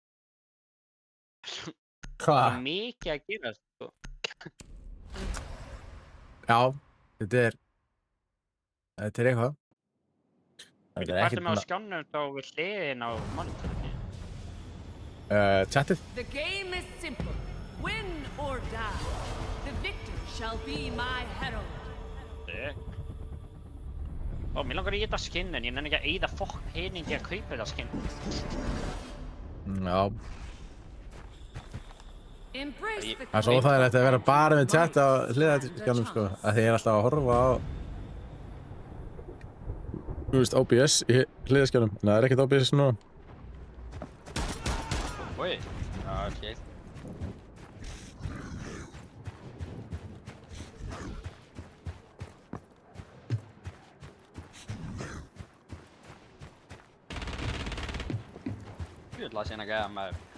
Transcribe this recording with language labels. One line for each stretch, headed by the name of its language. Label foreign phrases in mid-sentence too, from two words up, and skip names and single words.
Icelandic: Það er mikið að gera, sko. Já, þetta er eitthvað. Hvað er með á skjánum þá við hliðin á monitorinu? Chatið?
English: The game is simple. Win or die. The victor shall be my herald.
Icelandic: Ó, mér langar í þetta skinn en ég nenni ekki að eyða fokk peningi að kaupa þetta skinn. Já.
English: Embrace the
Icelandic: Það er svo óþægilegt að vera bara með chat á hliðarskjánum, sko. Af því ég er alltaf að horfa á... Þú veist, OBS í hliðarskjánum. En það er ekkert OBS núna. Oi, já, ok. Ég las hérna gæða maður.